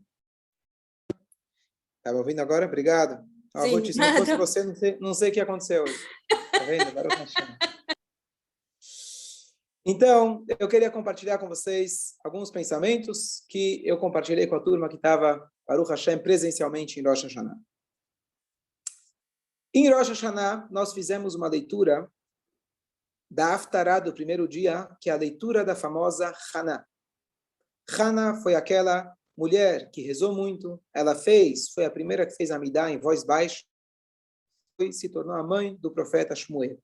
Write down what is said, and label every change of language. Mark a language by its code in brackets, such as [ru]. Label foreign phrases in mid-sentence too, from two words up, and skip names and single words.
[pt] Tá me ouvindo agora? Obrigado. Sim. Se não fosse você, não sei o que aconteceu hoje. Tá vendo? Agora eu tô achando. Então, eu queria compartilhar com vocês alguns pensamentos que eu compartilhei com a turma que estava, [he] Baruch Hashem, [pt] presencialmente em Rosh Hashanah. Em Rosh Hashanah, nós fizemos uma leitura da Haftarah do primeiro dia, que é a leitura da famosa Haná. Haná foi aquela mulher que rezou muito, foi a primeira que fez a Amidá em voz baixa, e se tornou a mãe do profeta Shmuel.